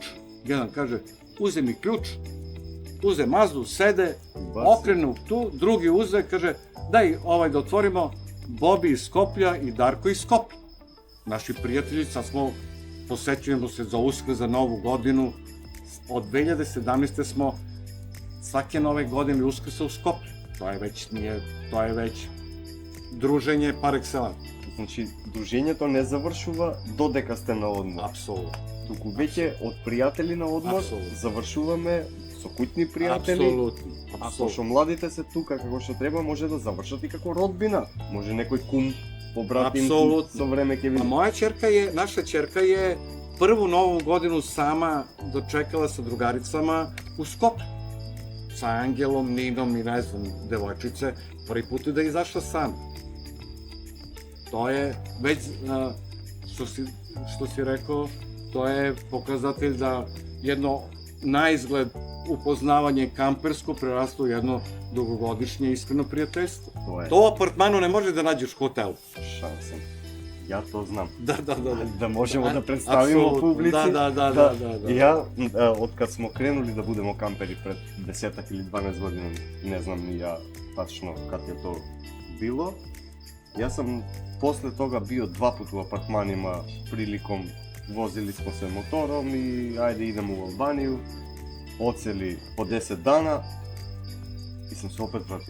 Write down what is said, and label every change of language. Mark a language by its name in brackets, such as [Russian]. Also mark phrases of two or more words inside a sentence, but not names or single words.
[Serbian] Jedan kaže, uze mi ključ, uze Mazdu, sede, okrenu tu, drugi uze, kaže, daj da otvorimo, Bobi iz Skoplja i Darko iz Skoplja. Naši prijatelji, sad posećujemo se za Uskrs, za Novu godinu, od 2017. smo svake nove godine Uskrsa u Skoplju. To je već druženje [French] par excellence. [Macedonian] Значи, дружењето не завршува додека сте на одмор. Апсолутно. Туку веќе од пријатели на одмор Апсолутно. завршуваме со куќни пријатели. [Serbian] Apsolutno. [Macedonian] А пошто младите се тука како што треба, може да завршат и како родбина. Може некој кум, побратим, [Serbian] Apsolutno. [Macedonian] со време ќе [Serbian] A [Macedonian] види. [Serbian] naša ćerka je prvu novu godinu sama dočekala sa drugaricama u Skoplju. Sa Angelom, Ninom i ne znam, devojčice, prvi put je da je izašla sama. To je već, što si rekao, to je pokazatelj da jedno naizgled upoznavanje kampersko preraslo u jedno dugogodišnje iskreno prijateljstvo. [Macedonian] Тоа е [Serbian] To u apartmanu ne može da nađeš u hotelu. шанса. Ја то знам. Да. [Macedonian] Да можеме да представиме Апсолутно. публици. Да. [Serbian] И ја, откад смо кренули да будеме кампери пред 10 или 12 години, не знам ни ја тачно кад е то било, јас сам после тога био 2 пати у апартманима приликом возили смо се мотором и ајде идеме у Албанију, оцели по 10 дана и сам се опет вратил.